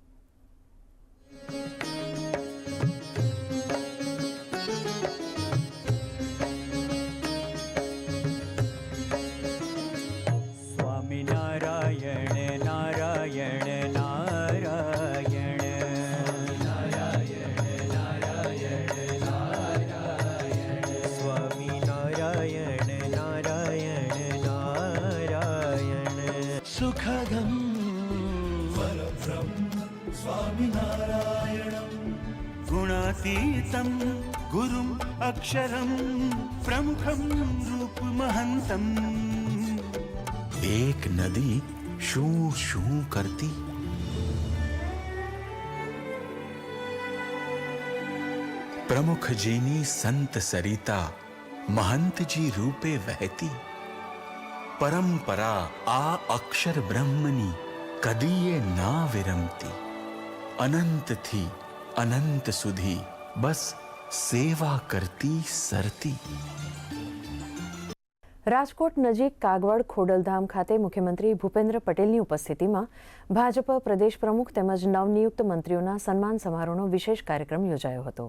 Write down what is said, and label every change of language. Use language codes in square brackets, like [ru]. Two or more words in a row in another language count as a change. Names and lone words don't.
[gu] નારાયણ નારાયણ નારાયણ નારાયણ નારાયણ નારાયણ સ્વામી નારાયણ નારાયણ નારાયણ સુખદમ [sa] प्रतीतं गुरुम् अक्षरं प्रमुखं रूपमहन्तम्। [gu] એક નદી શૂ શૂ કરતી, પ્રમુખ જીની સંત સરિતા મહંતજી રૂપે વહતી। પરંપરા આ અક્ષર બ્રહ્મની કદીએ ના વિરમતી। અનંતથી અનંત સુધી બસ સેવા કરતી સરતી। રાજકોટ નજીક કાગવડ ખોડલધામ ખાતે મુખ્યમંત્રી ભૂપેન્દ્ર પટેલની ઉપસ્થિતિમાં ભાજપ પ્રદેશ પ્રમુખ તેમજ નવનિયુક્ત મંત્રીઓના સન્માન સમારોહનો વિશેષ કાર્યક્રમ યોજાયો હતો।